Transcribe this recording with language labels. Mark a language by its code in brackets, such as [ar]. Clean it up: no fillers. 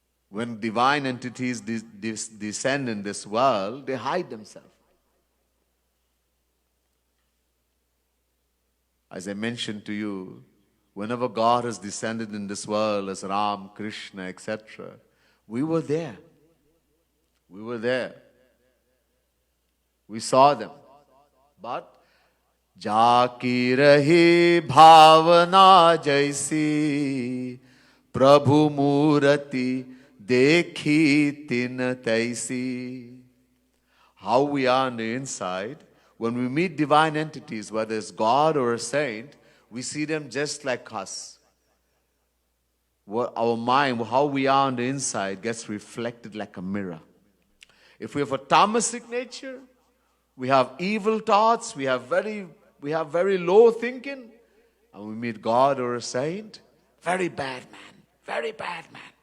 [en] When divine entities descend in this world, they hide themselves. As I mentioned to you, whenever God has descended in this world as Ram, Krishna, etc., we were there. We were there. We saw them. [hi] But जाकी रही भावना जैसी प्रभु मूर्ति देखी तिन तैसी. [en] How we are on the inside, when we meet divine entities, whether it's God or a saint, we see them just like us. Our mind, how we are on the inside, gets reflected like a mirror. If we have a tamasic nature, we have evil thoughts, we have very low thinking, and we meet God or a saint, very bad man, very bad man.